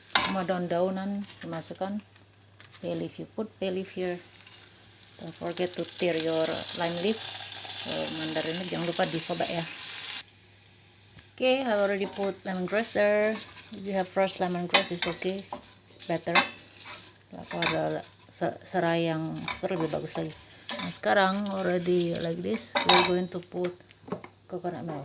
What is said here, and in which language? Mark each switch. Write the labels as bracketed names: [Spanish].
[Indonesian] Sama daun-daunan dimasukkan. [English] Bay leaf, you put bay leaf here. Don't forget to tear your lime leaf or mandarin leaf. [Indonesian] Jangan lupa disobek ya. [English] Okay, I already put lemongrass there. If you have fresh lemongrass, it's okay. It's better. [Indonesian] Kalau ada serai yang segar lebih bagus lagi. Nah, sekarang [English] already like this, we're going to put coconut milk.